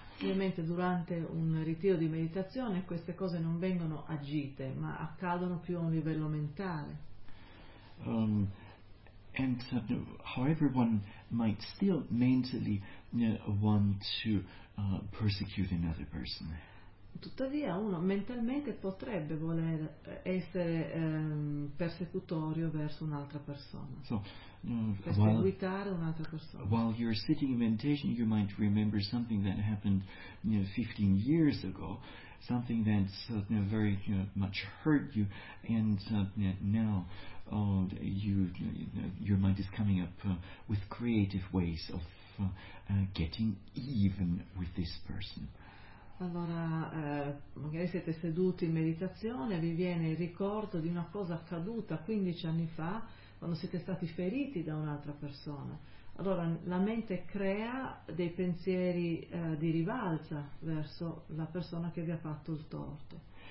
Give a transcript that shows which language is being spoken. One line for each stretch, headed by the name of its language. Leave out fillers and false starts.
Italian: Ovviamente durante un ritiro di meditazione queste cose non vengono agite, ma accadono più a un livello mentale.
English: And however one might still mentally want to persecute another person.
Italian: Tuttavia uno mentalmente potrebbe voler essere persecutorio verso un'altra persona.
English: So,
Italian: perseguitare un'altra persona.
English: While you're sitting in meditation, you might remember something that happened 15 years ago, something that very much hurt you, and now your mind is coming up with creative ways of getting even with this person.
Italian: Allora, magari siete seduti in meditazione, vi viene il ricordo di una cosa accaduta 15 anni fa, quando siete stati feriti da un'altra persona. Allora, la mente crea dei pensieri di rivalsa verso la persona che vi ha fatto il torto.